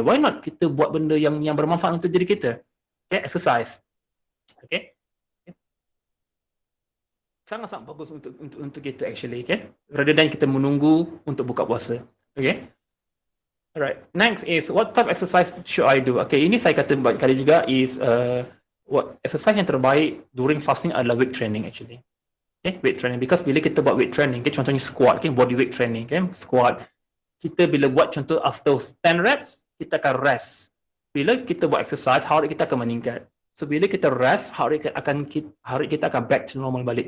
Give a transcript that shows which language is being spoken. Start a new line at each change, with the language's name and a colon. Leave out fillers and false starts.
English: Why not
Malay: kita buat benda yang bermanfaat untuk diri kita? Okay? Exercise. Okay? Sangat-sangat bagus untuk kita actually, okay?
English: Rather than
Malay: kita menunggu untuk buka puasa. Okay? Alright.
English: Next is what type of exercise should I do?
Malay: Okay, ini saya kata banyak kali juga
English: is what exercise
Malay: yang terbaik
English: during fasting
Malay: adalah weight training actually.
English: Okay, weight training because
Malay: bila kita buat
English: weight training, okay, contohnya squat, okay, body weight training, okay, squat.
Malay: Kita bila buat contoh
English: after 10 reps,
Malay: kita akan rest. Bila kita buat exercise, heart rate kita akan meningkat. So bila kita rest, heart rate kita akan
English: back to normal
Malay: balik.